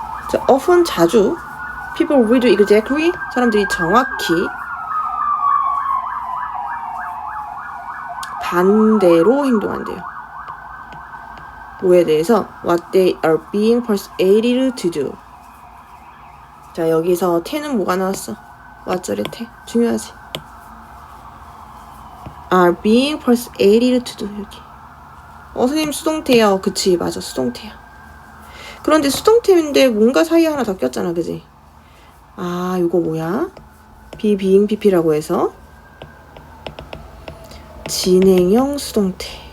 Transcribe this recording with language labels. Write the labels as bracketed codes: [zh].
[ko] 자, often 자주 [en] people will do exactly, [ko] 사람들이 정확히 반대로 행동한대요. 뭐에 대해서? [en] What they are being persuaded to do. [ko] 자, 여기서 태는 뭐가 나왔어? 왓절의 태. 중요하지. [en] are being persuaded to do. [ko] 여기. 선생님 수동태요. 그치, 맞아, 수동태야. 그런데 수동태인데 뭔가 사이에 하나 더 꼈잖아, 그지? 요거 뭐야? be being pp라고 해서 진행형 수동태.